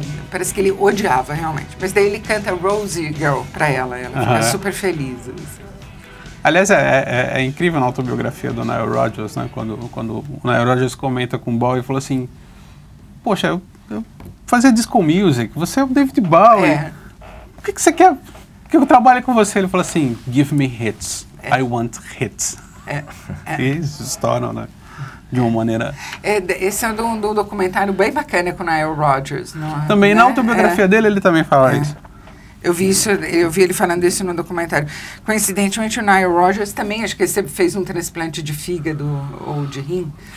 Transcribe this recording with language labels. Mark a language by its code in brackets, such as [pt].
[pt] Parece que ele odiava realmente. Mas daí ele canta Rosie Girl pra ela fica super feliz. Assim. Aliás, é incrível na autobiografia do Nile Rodgers, né? Quando o Nile Rodgers comenta com o Bowie e falou assim, poxa, eu fazia disco music, você é o David Bowie. O que você quer que eu trabalhe com você? Ele falou assim, [en] give me hits, I want hits. [pt] E eles estouram, né? De uma maneira... Esse é um documentário bem bacana com o Nile Rodgers. Também na autobiografia dele ele também fala isso. Eu vi ele falando isso no documentário. Coincidentemente, o Nile Rodgers também, acho que ele fez um transplante de fígado ou de rim.